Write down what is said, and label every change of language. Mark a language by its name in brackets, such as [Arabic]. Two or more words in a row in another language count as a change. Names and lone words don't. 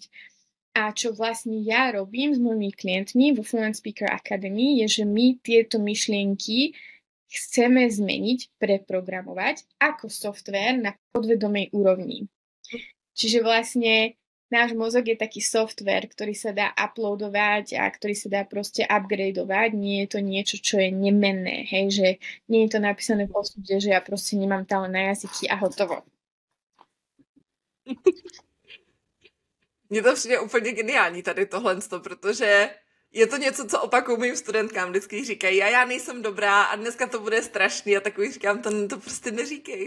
[Slovak] A čo vlastne ja robím s mojimi klientmi vo Fluent Speaker Academy, je, že my tieto myšlienky chceme zmeniť, preprogramovať ako software na podvedomej úrovni. Čiže vlastne náš mozog je taký software, ktorý sa dá uploadovať a ktorý sa dá proste upgradeovať. Nie je to niečo, čo je nemenné, hej, že nie je to napísané v osude, že ja proste nemám talent na jazyky a hotovo. [Czech] Mně to přijde úplně geniální tady tohle, protože je to něco, co opakuju mým studentkám, vždycky říkají, a já nejsem dobrá a dneska to bude strašný a takový říkám, to prostě neříkej.